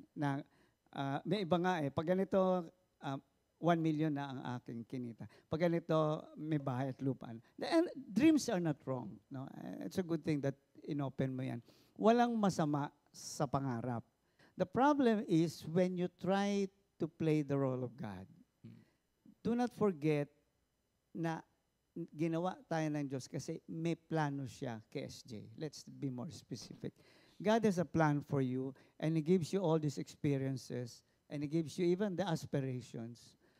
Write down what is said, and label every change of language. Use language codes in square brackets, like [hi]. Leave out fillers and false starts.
[tl] Na, may iba nga pag ganito, 1 million na ang aking kinita. Pag ganito, may bahay at lupaan. [en] And dreams are not wrong. No? It's a good thing that [tl] inopen mo yan. Walang masama sa pangarap. [en] The problem is when you try to play the role of God. Do not forget [tl] na ginawa tayo ng Diyos kasi may plano siya kay SJ. [en] Let's be more specific. God has a plan for you and He gives you all these experiences and He gives you even the aspirations.